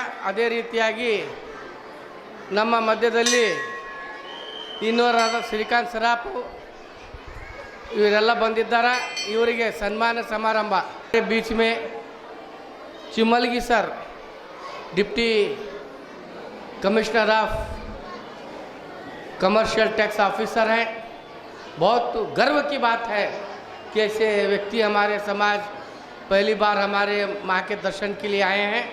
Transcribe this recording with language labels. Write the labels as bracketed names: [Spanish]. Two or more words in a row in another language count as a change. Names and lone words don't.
[Kannada] ಅದೇ ರೀತಿಯಾಗಿ ನಮ್ಮ ಮಧ್ಯದಲ್ಲಿ ಇನ್ನೂರಾದ ಶ್ರೀಕಾಂತ್ ಸರಾಫ್ ಇವರೆಲ್ಲ ಬಂದಿದ್ದಾರೆ. ಇವರಿಗೆ ಸನ್ಮಾನ ಸಮಾರಂಭ. [Hindi] बीच में चिमलगी सर [English] deputy commissioner of commercial tax officer [Hindi] हैं. बहुत गर्व की बात है कि ऐसे व्यक्ति हमारे समाज पहली बार हमारे माँ के दर्शन के लिए आए हैं.